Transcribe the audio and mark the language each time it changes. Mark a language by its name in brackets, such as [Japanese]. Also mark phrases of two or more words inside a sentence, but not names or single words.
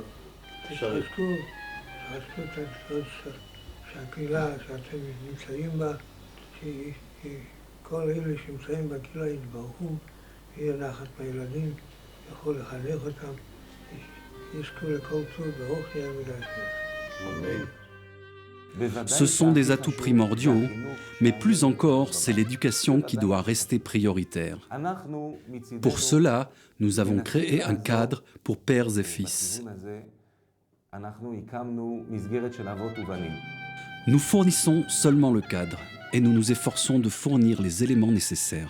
[Hebrew] תזכו את הדורות שהקהילה שאתם נמצאים בה, שכל אלה שנמצאים בקהילה יתברכו, יהיה נחת מהילדים, יכול לחנך אותם, יזכו לכל טוב ברוך יהיה ודאי. [French] Ce sont des atouts primordiaux, mais plus encore, c'est l'éducation qui doit rester prioritaire. Pour cela, nous avons créé un cadre pour pères et fils. Nous fournissons seulement le cadre et nous nous efforçons de fournir les éléments nécessaires.